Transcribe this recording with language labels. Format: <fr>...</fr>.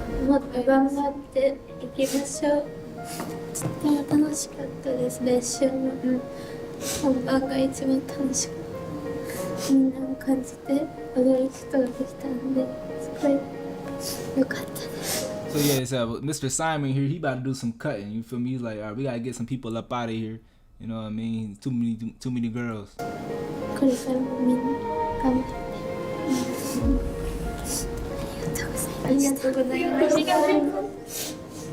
<ja>もっと頑張っていきましょう。とっても楽しかったです。練習も、本番が一番楽しかった。みんなを感じて踊ることができたので、すごい良かったです。</ja> <en>So yeah, so Mr. Simon here, he about to do some cutting. You feel me? He's like, all right, we gotta get some people up out of here. You know what I mean? Too many girls.</en> <ja>これからもみんな頑張って。ありがとうございました。</ja>